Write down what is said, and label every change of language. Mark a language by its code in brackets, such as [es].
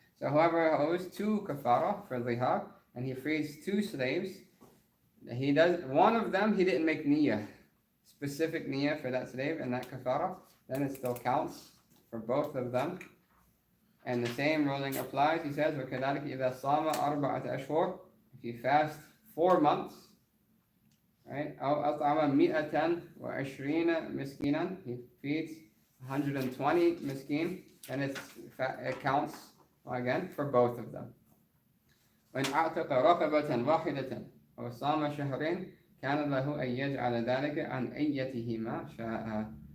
[en] So whoever owes 2 kafara for zihar, and he frees 2 slaves, he does one of them he didn't make niyyah, specific niyyah for that slave and that kafara, then it still counts for both of them. And the same ruling applies. He says, [ar] وَكَذَلِكَ إِذَا صَامَ أَرْبَعَةَ أَشْهُرٍ. [en] If you fast 4 months, right? [ar] أَوْ أَطْعَمَ 120 مِسْكِينًا. [en] He feeds 120 miskin, and it counts again for both of them. [ar] وَإِنْ أَعْتَقَ رَقَبَةً وَاحِدَةً أَوْ صَامَ شَهْرٍ كَانَ لَهُ أَنْ يَجْعَلَ ذَلِكَ عَنْ أَيَّتِهِمَا شَاءَ.